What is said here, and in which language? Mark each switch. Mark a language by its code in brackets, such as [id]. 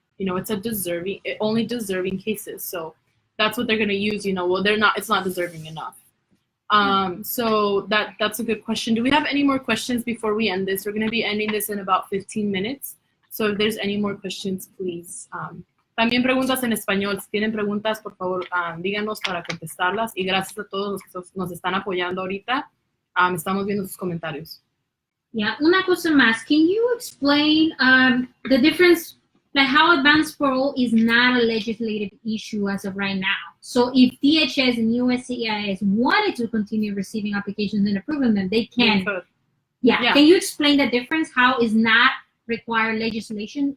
[en] It's only deserving cases. So that's what they're going to use. It's not deserving enough. So that's a good question. Do we have any more questions before we end this? We're going to be ending this in about 15 minutes. So if there's any more questions, please. [es] También preguntas en español. Si tienen preguntas, por favor, díganos para contestarlas. Y gracias a todos los que nos están apoyando ahorita. Estamos viendo sus comentarios. Yeah, una cosa más. [en] Can you explain the difference, like how advanced parole is not a legislative issue as of right now? So if DHS and USCIS wanted to continue receiving applications and approving them, they can. Yeah. Can you explain the difference? How is not require legislation?